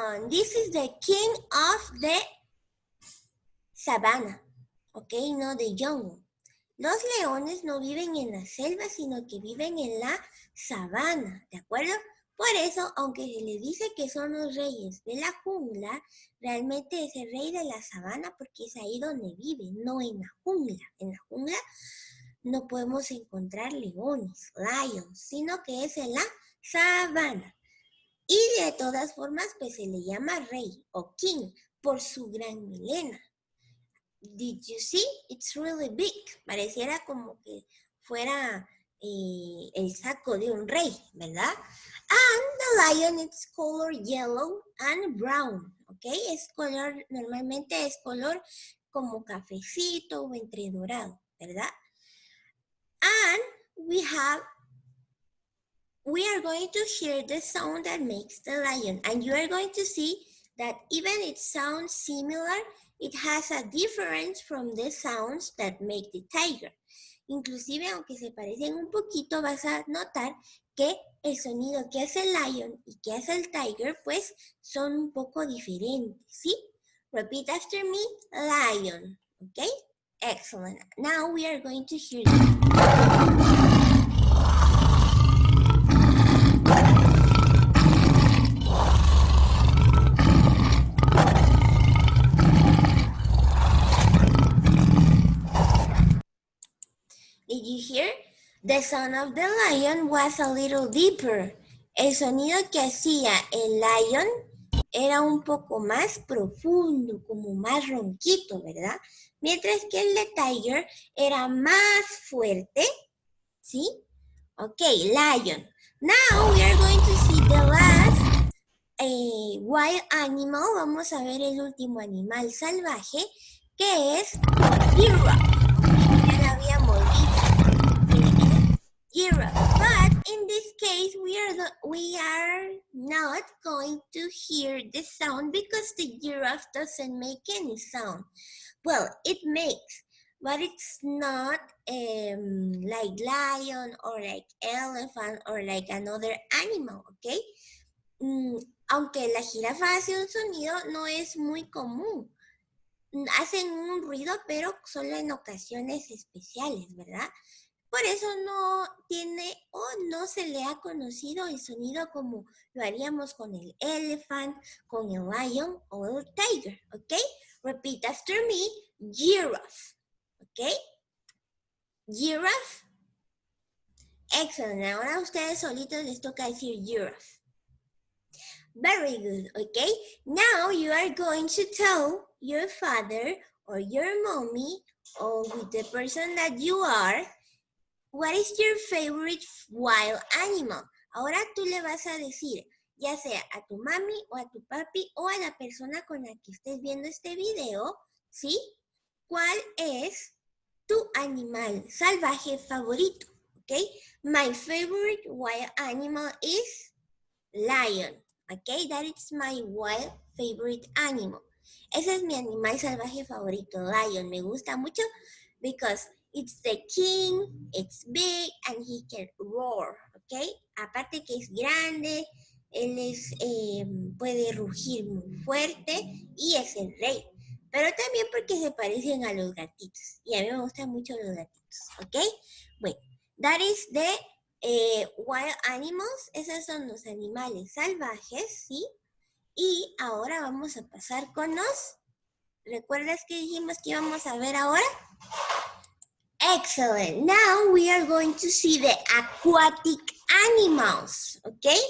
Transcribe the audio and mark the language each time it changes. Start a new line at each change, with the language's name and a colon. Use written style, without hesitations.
English: this is the king of the savannah, okay, no the jungle.
Spanish: Los leones no viven en la selva, sino que viven en la sabana, ¿de acuerdo? Por eso, aunque se les dice que son los reyes de la jungla, realmente es el rey de la sabana porque es ahí donde vive, no en la jungla. En la jungla no podemos encontrar leones, lions, sino que es en la sabana. Y de todas formas, pues se le llama rey o king por su gran melena.
English: Did you see? It's really big.
Spanish: Pareciera como que fuera el saco de un rey, ¿verdad?
English: And the lion is color yellow and brown, ¿ok?
Spanish: Es color, normalmente es color como cafecito o entre dorado, ¿verdad?
English: And we are going to hear the sound that makes the lion, and you are going to see that even it sounds similar, it has a difference from the sounds that make the tiger.
Spanish: Inclusive, aunque se parecen un poquito, vas a notar que el sonido que hace el lion y que hace el tiger, pues, son un poco diferentes, ¿sí?
English: Repeat after me, lion, okay? Excellent. Now we are going to hear Did you hear? The sound of the lion was a little deeper.
Spanish: El sonido que hacía el lion era un poco más profundo, como más ronquito, ¿verdad? Mientras que el de tiger era más fuerte, ¿sí?
English: Ok, lion. Now we are going to see the last wild animal.
Spanish: Vamos a ver el último animal salvaje, que es giraffe. Ya lo habíamos visto. Giraffe.
English: But in this case, we are not going to hear the sound because the giraffe doesn't make any sound. Well, it makes, but it's not like lion or like elephant or like another animal, okay?
Spanish: Aunque la jirafa hace un sonido, no es muy común. Hacen un ruido, pero solo en ocasiones especiales, ¿verdad? Por eso no tiene o no se le ha conocido el sonido como lo haríamos con el elephant, con el lion o el tiger, ¿ok?
English: Repeat after me, giraffe, ¿ok? Giraffe. Excellent.
Spanish: Ahora a ustedes solitos les toca decir giraffe.
English: Very good, okay? Now you are going to tell your father or your mommy or with the person that you are, what is your favorite wild animal?
Spanish: Ahora tú le vas a decir, ya sea a tu mami o a tu papi o a la persona con la que estés viendo este video, ¿sí? ¿Cuál es tu animal salvaje favorito?
English: Okay? My favorite wild animal is lion. Okay, that is my wild favorite animal.
Spanish: Ese es mi animal salvaje favorito,
English: lion.
Spanish: Me gusta mucho
English: because it's the king, it's big, and he can roar, okay?
Spanish: Aparte que es grande, él puede rugir muy fuerte y es el rey. Pero también porque se parecen a los gatitos. Y a mí me gustan mucho los gatitos, ¿ok?
English: Bueno, that is the wild animals.
Spanish: Esos son los animales salvajes, ¿sí? Y ahora vamos a pasar con los... ¿Recuerdas que dijimos que íbamos a ver ahora? Excellent.
English: Now we are going to see the aquatic animals, ¿ok?